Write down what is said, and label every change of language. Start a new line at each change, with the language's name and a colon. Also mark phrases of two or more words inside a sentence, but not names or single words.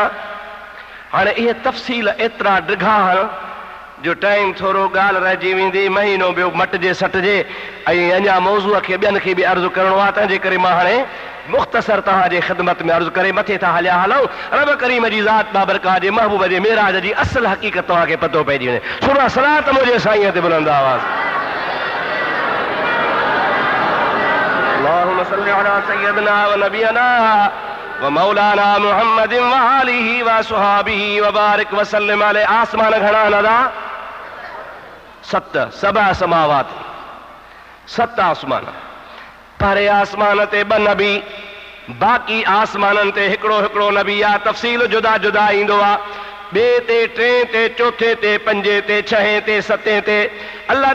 Sindhi: हाणे इहे तफ़सील एतिरा ड्रिघा जो टाइम थोरो ॻाल्हि रहिजी वेंदी, महीनो ॿियो मटिजे सटिजे ऐं अञा मौज़ूअ खे ॿियनि खे बि अर्ज़ु करिणो आहे, तंहिंजे करे मां हाणे मुख़्तसर तव्हांजे ख़िदमत में अर्ज़ु करे मथे था हलिया हलूं। रब करीम जी ज़ात बाबरकात जे महबूब जे मेराज जी असल हक़ीक़त तव्हांखे पतो पइजी वञे। सुरा सलात मुंहिंजे साईं ते बुलंद आवाज़।
Arabic: اللهم صل على سيدنا ونبينا ومولانا محمد وآله وصحبه وبارك وسلم عليه.
Sindhi: आसमान घणा नदा? 7
Arabic: سبع سماوات,
Sindhi: 7 आसमान। परे आसमान ते 2 नबी, बाक़ी आसमाननि ते हिकिड़ो हिकिड़ो नबी आहे। तफ़सील जुदा जुदा ईंदो आहे, ॿिए ते, 3 ते, 4 ते, 5 ते, 6 ते, 7 ते।